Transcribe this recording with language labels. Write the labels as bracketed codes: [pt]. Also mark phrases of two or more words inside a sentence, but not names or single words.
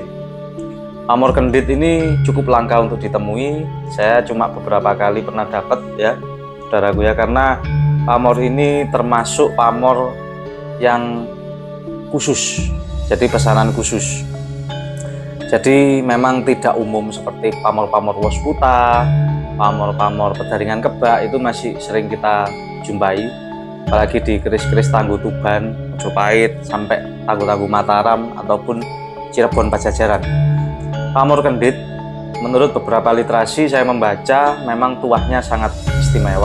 [id] Pamor kendit ini cukup langka untuk ditemui. Saya cuma beberapa kali pernah dapat ya saudaraku ya, karena pamor ini termasuk pamor yang khusus, jadi pesanan khusus. Jadi memang tidak umum seperti pamor-pamor wasputa, pamor-pamor pedaringan kebak itu masih sering kita jumpai, apalagi di keris-keris Tangguh Tuban, Majapahit, sampai Tangguh-Tangguh Mataram ataupun Cirebon Pajajaran. Pamor kendit, menurut beberapa literasi saya membaca, memang tuahnya sangat istimewa.